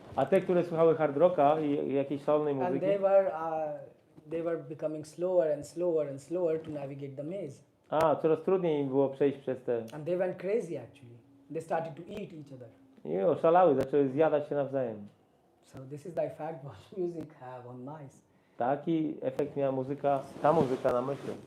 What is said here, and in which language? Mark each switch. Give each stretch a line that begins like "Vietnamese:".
Polish: A te, które słuchały hard rocka i jakiejś szalonej
English: And
Polish: muzyki,
English: they were becoming slower and slower and slower to navigate the maze.
Polish: coraz trudniej im było przejść przez te...
English: And they went crazy actually. They started to eat each other.
Polish: I oszalały, zaczęły zjadać się nawzajem.
English: So this is the effect what music have on mice.
Polish: Taki efekt miała ta muzyka na myszy.